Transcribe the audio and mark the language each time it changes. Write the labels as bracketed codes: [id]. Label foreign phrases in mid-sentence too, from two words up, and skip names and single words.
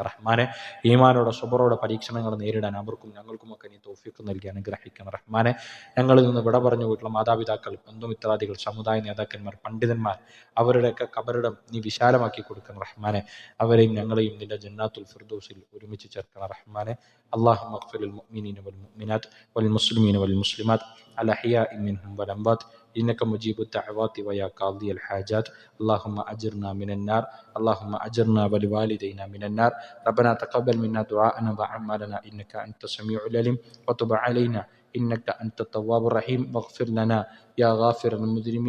[ml] റഹ്മാനെ, ഈമാനോടെ സ്വബറോടെ പരീക്ഷണങ്ങൾ നേരിടാൻ അവർക്കും ഞങ്ങൾക്കുമൊക്കെ നീ തൗഫീഖ് നൽകി അനുഗ്രഹിക്കണം. റഹ്മാനെ, ഞങ്ങളിൽ നിന്ന് വിട പറഞ്ഞു പോയിട്ടുള്ള മാതാപിതാക്കൾ, ബന്ധുമിത്രാദികൾ, സമുദായ നേതാക്കന്മാർ, പണ്ഡിതന്മാർ, അവരുടെയൊക്കെ ഖബറിടം നീ വിശാലമാക്കി കൊടുക്കണം. റഹ്മാനെ, അവരെയും ഞങ്ങളെയും നിന്റെ ജന്നാത്തുൽ ഫിർദൗസിൽ ഒരുമിച്ച് ചേർക്കണം. റഹ്മാനെ, [ar] اللهم اغفر للمؤمنين والمؤمنات والمسلمين والمسلمات الأحياء منهم والأموات إنك مجيب الدعوات ويا قاضي الحاجات. اللهم أجرنا من النار، اللهم أجرنا ولوالدينا من النار. ربنا تقبل منا دعاءنا وأعمالنا إنك أنت السميع العليم، وتب علينا إنك أنت التواب الرحيم، واغفر لنا يا غافر المذنبين.